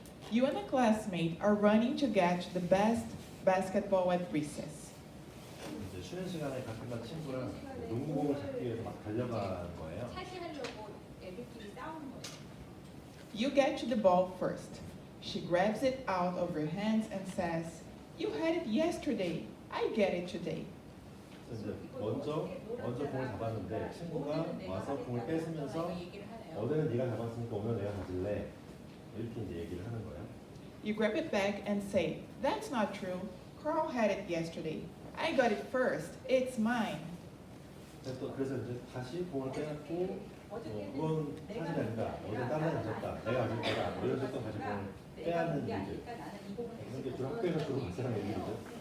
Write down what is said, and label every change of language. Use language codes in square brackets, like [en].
[en] You and a classmate are running to get the best basketball at recess. [ko] 이제 쉬는 시간에 같은 반 친구랑 농구공을 잡기 위해서 막 달려가는 거예요. 차지하려고 애들끼리 싸우는 거예요. [en] You get to the ball first. She grabs it out of your hands and says, "You had it yesterday. I get it today." [ko] 이제 먼저 공을 잡았는데 친구가 와서 공을 뺏으면서 어제는 네가 잡았으니까 오늘 내가 가질래 이렇게 이제 얘기를 하는 거예요. [en] You grab it back and say, "That's not true. Carl had it yesterday. I got it first. It's mine." [ko] 그래서 이제 다시 공을 빼앗고 그건 사실이 아니다. 어제 다른 애 가졌다. 내가 가질 거다. 뭐 이런 식으로 다시 공을 빼앗는 일들. 이런 게 주로 학교에서 주로 발생하는 일들이죠.